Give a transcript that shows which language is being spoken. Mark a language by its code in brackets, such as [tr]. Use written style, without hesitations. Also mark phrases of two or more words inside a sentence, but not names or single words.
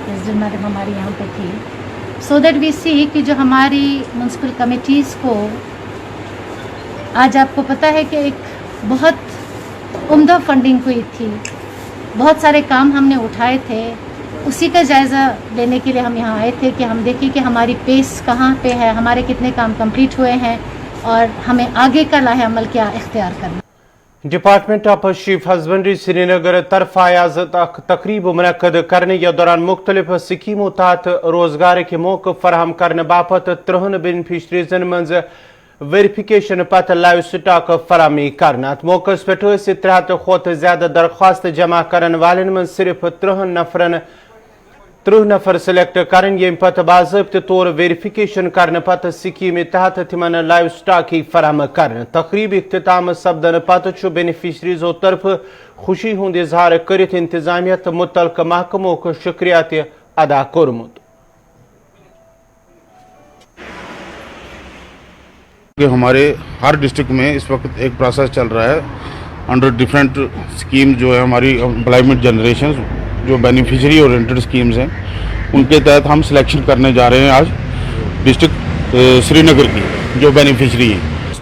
[en] President Madam [ur] ہماری یہاں پہ تھی, [en] so that we see [ur] کہ جو ہماری میونسپل کمیٹیز کو، آج آپ کو پتا ہے کہ ایک بہت عمدہ فنڈنگ ہوئی تھی، بہت سارے کام ہم نے اٹھائے تھے، اسی کا جائزہ لینے کے لیے ہم یہاں آئے تھے کہ ہم دیکھیں کہ ہماری پیس کہاں پہ ہے، ہمارے کتنے کام کمپلیٹ ہوئے ہیں اور ہمیں آگے کا لائحہ عمل کیا اختیار کرنا. [ks] डिपार्टमेंट ऑफ चीफ हस्बेंड्री श्रीनगर तरफ आज तकरीब मुनक्कद करने या दौरान मुख्तलिफ स्कीमों तहत रोजगार के मौके फराहम करने बापत 3 बेनिफिशरीजन मज वेरिफिकेशन पत [en] livestock [ks] फरामी करना। मौके पे 300 खोत ज्यादा दरख्वास्त जमा करन वालन में सिर्फ 30 नफर सिलेक्ट करन, ये पत बाज़ाब्ते तौर वेरिफिकेशन करने पत स्कीम तहत तिमन [en] livestock [ks] ही फराम करन। तकरीब इख्तिताम सपदन पत बेनिफिशरीजों तरफ खुशी हुंद इजहार करित इंतजामिया तो मुतल्लिक़ महकमों को शुक्रिया अदा कोरमुत। [ur] ہمارے ہر ڈسٹرکٹ میں اس وقت ایک پروسیس چل رہا ہے [en] under different scheme, [ur] ، جو ہے ہماری [en] employment generation, [ur] جو [en] beneficiary oriented schemes [ur] ہیں، ان کے تحت ہم سلیکشن کرنے جا رہے ہیں آج ڈسٹرکٹ سرینگر کی جو بینیفیشری ہیں.